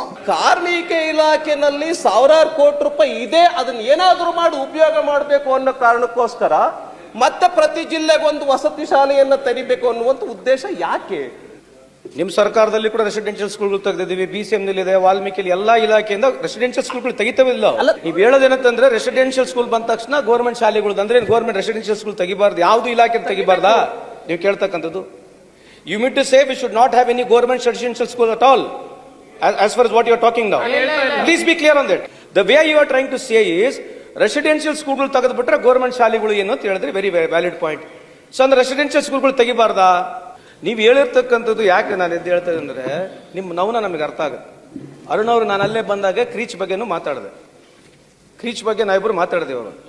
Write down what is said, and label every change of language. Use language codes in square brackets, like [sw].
[kn] ಕಾರ್ಮಿಕ ಇಲಾಖೆನಲ್ಲಿ ಸಾವಿರಾರು ಕೋಟಿ ರೂಪಾಯಿ ಇದೆ, ಅದನ್ನ ಏನಾದ್ರೂ ಮಾಡಿ ಉಪಯೋಗ ಮಾಡಬೇಕು ಅನ್ನೋ ಕಾರಣಕ್ಕೋಸ್ಕರ ಮತ್ತೆ ಪ್ರತಿ ಜಿಲ್ಲೆಗೆ ಒಂದು ವಸತಿ ಶಾಲೆಯನ್ನ ತೆರಿಬೇಕು ಅನ್ನುವಂತ ಉದ್ದೇಶ ಯಾಕೆ? ನಿಮ್ ಸರ್ಕಾರದಲ್ಲಿ ಕೂಡ ರೆಸಿಡೆನ್ಷಿಯಲ್ ಸ್ಕೂಲ್ಗಳು ತೆಗೆದಿದ್ದೀವಿ, BCM ನಲ್ಲಿ ವಾಲ್ಮೀಕಿಯಲ್ಲಿ ಎಲ್ಲಾ ಇಲಾಖೆಯಿಂದ ರೆಸಿಡೆನ್ಷಿಯಲ್ ಸ್ಕೂಲ್ಗಳು ತೆಗಿತವಿಲ್ಲ. ನೀವು ಹೇಳೋದೇನಂತಂದ್ರೆ ರೆಸಿಡೆನ್ಷಿಯಲ್ ಸ್ಕೂಲ್ ಬಂದ ತಕ್ಷಣ ಗೌರ್ಮೆಂಟ್ ಶಾಲೆಗಳು ಅಂದ್ರೆ ಗೌರ್ಮೆಂಟ್ ರೆಸಿಡೆನ್ಷಿಯಲ್ ಸ್ಕೂಲ್ ತೆಗಿಬಾರ್ದು, ಯಾವ್ದು ಇಲಾಖೆ ತೆಗಿಬಾರ್ದಾ ನೀವು ಕೇಳ್ತಕ್ಕಂಥದ್ದು? [en] You mean to say we should not have any government residential school at all, as far as what you are talking now? Please be clear on that. The way you are trying to say is residential schoolಗಳು [kn] ತೆಗೆದುಬಿಟ್ರೆ government ಶಾಲೆಗಳು ಏನು ಅಂತ ಹೇಳಿದ್ರೆ [en] Very valid point. [kn] So ಅಂದ್ರೆ residential ಸ್ಕೂಲ್ಗಳು ತೆಗಿಬಾರ್ದಾ? ನೀವು ಹೇಳಿರ್ತಕ್ಕಂಥದ್ದು ಯಾಕೆ ನಾನು ಎದ್ದು ಹೇಳ್ತೇನೆ ಅಂದ್ರೆ ನಿಮ್ಮ ನೋವನ್ನ ನಮಗೆ ಅರ್ಥ ಆಗುತ್ತೆ. ಅರುಣ್ ಅವರು ನಾನು ಅಲ್ಲೇ ಬಂದಾಗ ಕ್ರೀಚ್ ಬಗ್ಗೆನೂ ಮಾತಾಡಿದೆ, ಕ್ರೀಚ್ ಬಗ್ಗೆ ನಾವಿಬ್ಬರು ಮಾತಾಡಿದೆವು.